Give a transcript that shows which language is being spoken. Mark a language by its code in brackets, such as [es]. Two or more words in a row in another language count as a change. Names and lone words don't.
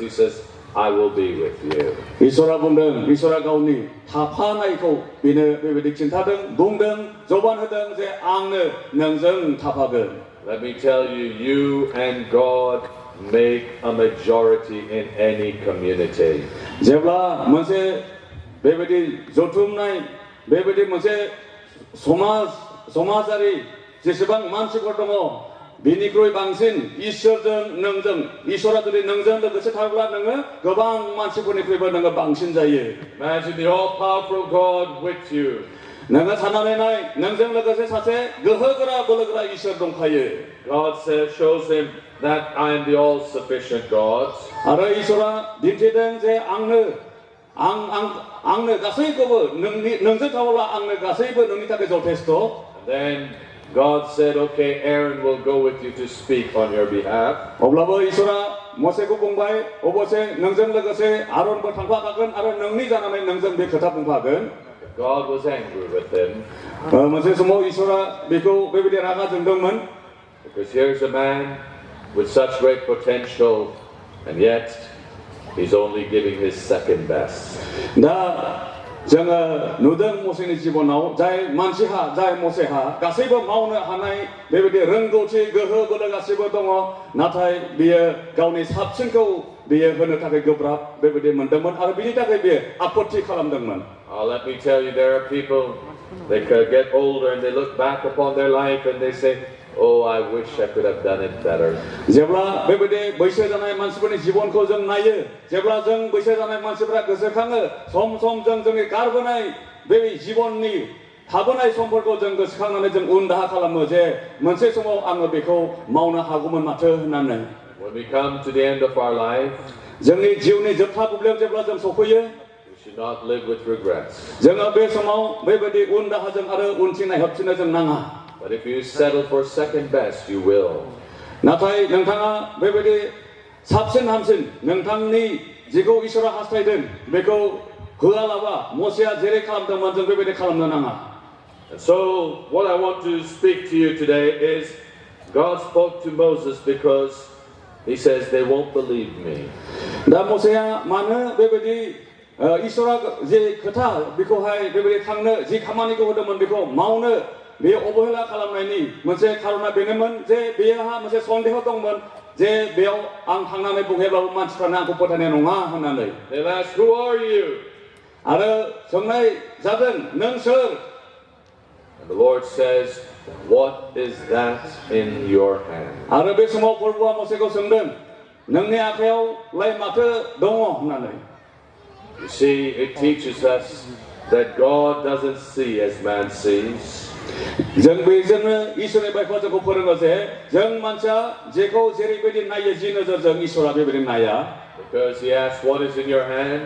[en] He says, I will be with you. [brx] इसोरा बुंदों इसोरा गावनि थाफानायखौ बेनो बेबायदि खिन्थादों बुंदों जबान होदों जे आंनो नोंजों थाफागोन. [en] Let me tell you, you and God make a majority in any community. [brx] जेब्ला मोनसे बेबायदि जथुमनाय बेबायदि मोनसे समाजारि जेसेबां मानसिफोर दङ बिनिख्रुइ बांसिन इसोरजों नोंजों इसोरा जुदि नोंजों लोगोसे थाब्ला नोङो गोबां मानसिफोरनिख्रुइबो नोङो बांसिन जायो. [en] Imagine the all-powerful God with you. [brx] नोङो साननानै नाय नोंजों लोगोसे सासे गोहोगोरा बोलोगोरा इसोर दंखायो. [en] God shows him that I am the all-sufficient God. [brx] आरो इसोरा दिन्थिदों जे आंनो गासैखौबो नोंजों थाब्ला आंनो गासैबो नोंनि थाखाय जथेस्थ. [en] Then God said, okay, Aaron will go with you to speak on your behalf. [brx] अब्लाबो इसोरा मोसेखौ बुंबाय अबसे नोंजों लोगोसे आरनबो थांफाखागोन आरो नोंनि जानानै नोंजों बे खोथा बुंफागोन. [en] God was angry with him. [brx] मोनसे समाव इसोरा बेखौ बेबायदि रागा जोंदोंमोन. [en] Because here's a man with such great potential, and yet he's only giving his second best. [brx] दा जोङो नुदों मोसेनि जिबनाव जाय मानसिहा जाय मोसेहा गासैबो मावनो हानाय बेबायदि रोंगौथि गोहो बोलो गासैबो दङ नाथाय बियो गावनि साबसिनखौ बेयो होनो थाखाय गोब्राब बेबायदि मोनदोंमोन आरो बिनि थाखाय बेयो आपत्ति खालामदोंमन [en] Let me tell you, there are people, they could get older and they look back upon their life and they say, oh, I wish I could have done it better. [brx] जेब्ला बेबायदि बैसो जानाय मानसिफोरनि जिबनखौ जों नायो जेब्ला जों बैसो जानाय मानसिफोरा गोसोखाङो सम सम जों जोंनि गारबोनाय बे जिबननि थाबोनाय समफोरखौ जों गोसोखांनानै जों उन दाहा खालामो जे मोनसे समाव आङो बेखौ मावनो हागौमोन माथो होननानै [en] When we come to the end of our life, [brx] जोंनि जिउनि जोबथा बुब्लियाव जेब्ला जों सफैयो [en] we should not live with regrets. [brx] जोङो बे समाव बेबायदि उन दाहाजों आरो उनथिं नायहरफिननो जों नाङा [en] But if you settle for second best, you will. [brx] नाथाय नोंथाङा बेबायदि साबसिन हामसिन नोंथांनि जिखौ इसोरा हास्थायदों बेखौ होआलाबा मसेया जेरै खालामदोंमोन जों बेबायदि खालामनो नाङा [en] And so, what I want to speak to you today is God spoke to Moses because he says they won't believe me. [brx] दा मसेया मानो बेबायदि इसोरा जे खोथा बेखौहाय बेबायदि थांनो जि खामानिखौ होदोंमोन बेखौ मावनो बे अबहेला खालामनायनि मोनसे खारना बेनोमोन जे बेहा मोनसे सन्देह दंमोन जे बेयाव आं थांनानै बुंहैब्लाबो मानसिफ्रानो आंखौ फोथायनाय नङा होननानै [en] They'll ask, who are you? [brx] आरो सोंनाय जादों नों सोर [en] And the Lord says, what is that in your hand? [brx] आरो बे समाव प्रभुआ मसेखौ सोंदों नोंनि आखायावलाय माथो दङ होननानै [en] You see, it teaches us that God doesn't see as man sees. [brx] जों बेजोंनो इसोरनि बायफा जोंखौ फोरोङो जे जों मानसिया जेखौ जेरैबायदि नायो जि नोजोरजों इसोरा बेबायदि नाया [en] Because he asked, what is in your hand?